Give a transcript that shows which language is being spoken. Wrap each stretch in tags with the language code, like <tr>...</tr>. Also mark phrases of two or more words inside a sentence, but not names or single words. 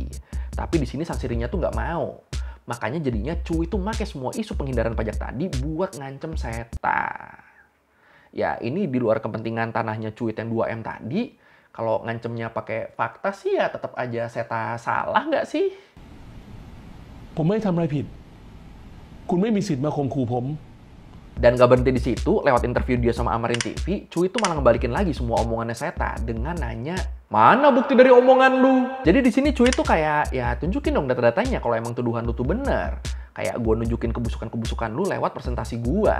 <id>Tapi di sini Sansirinya tuh nggak mau. Makanya jadinya Cuit tuh make semua isu penghindaran pajak tadi buat ngancem Seta. Ya ini di luar kepentingan tanahnya Cuit yang 2M tadi. Kalau ngancemnya pakai fakta sih ya tetap aja Seta salah nggak sih?</id> <th>ผมไม่ทำอะไรผิด คุณไม่มีสิทธิ์มาข่มขู่ผม</th> <id>Dan gak berhenti di situ, lewat interview dia sama Amarin TV, Cuit tuh malah ngebalikin lagi semua omongannya Seta dengan nanya, Mana bukti dari omongan lu? Jadi di sini cuit tuh kayak, ya tunjukin dong data-datanya kalau emang tuduhan lu tuh bener. Kayak gue nunjukin kebusukan-kebusukan lu lewat presentasi gue.</id>